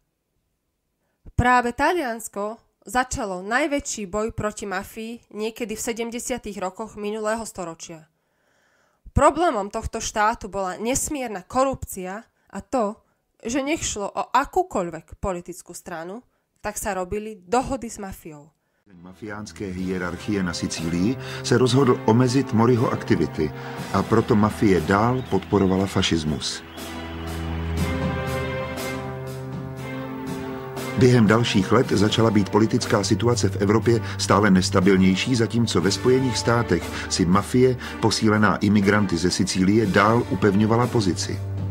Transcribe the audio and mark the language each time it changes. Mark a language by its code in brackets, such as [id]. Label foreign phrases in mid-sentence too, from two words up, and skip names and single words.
[sk] Práve Taliansko začalo najväčší boj proti mafii niekedy v 70. rokoch minulého storočia. Problémom tohto štátu bola nesmierna korupcia a to, že nech šlo o akúkoľvek politickú stranu, tak sa robili dohody s mafiou. [cs] Mafiánské hierarchie na Sicílii se rozhodl omezit Moriho aktivity a proto mafie dál podporovala fašismus. Během dalších let začala být politická situace v Evropě stále nestabilnější, zatímco ve Spojených státech si mafie, posílená imigranty ze Sicílie, dál upevňovala pozici.